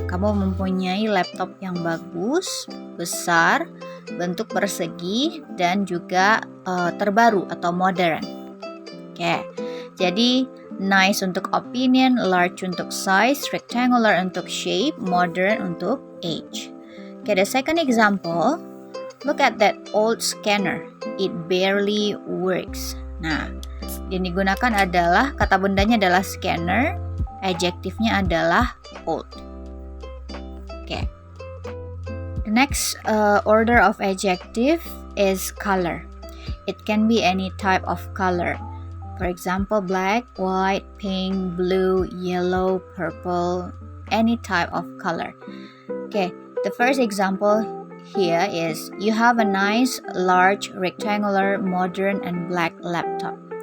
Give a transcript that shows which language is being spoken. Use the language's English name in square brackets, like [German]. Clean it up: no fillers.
[Indonesian] Kamu mempunyai laptop yang bagus, besar, bentuk persegi, dan juga terbaru atau modern. Oke, jadi nice untuk opinion, large untuk size, rectangular untuk shape, modern untuk age. [English] Okay, the second example, look at that old scanner. It barely works. [Indonesian] Nah, yang digunakan adalah, kata bendanya adalah scanner, adjektifnya adalah old. [English] Okay. The next order of adjective is color. It can be any type of color. For example, black, white, pink, blue, yellow, purple, any type of color. Okay, the first example here is you have a nice, large, rectangular, modern, and black laptop.